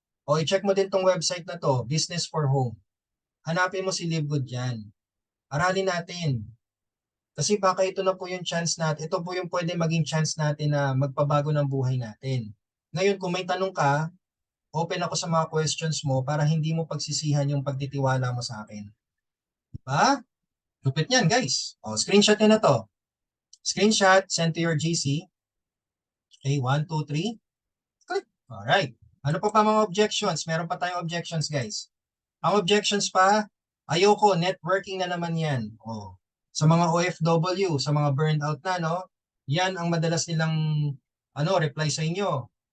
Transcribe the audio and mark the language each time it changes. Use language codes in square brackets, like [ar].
[tl] O i-check mo din tong website na to, Business for Home. Hanapin mo si Livegood dyan. Aralin natin. Kasi baka ito na po yung chance natin, ito po yung pwede maging chance natin na magpabago ng buhay natin. Ngayon, kung may tanong ka, open ako sa mga questions mo para hindi mo pagsisihan yung pagtitiwala mo sa akin. Diba? Lupit yan, guys. O, screenshot nyo na to. [en] Screenshot, send to your GC. Okay, 1, 2, 3. Click. Alright. [tl] Ano pa pa mga objections? Meron pa tayong objections, guys. Ang objections pa, ayoko, networking na naman yan. O, sa mga OFW, sa mga burned out na, no? Yan ang madalas nilang reply sa inyo.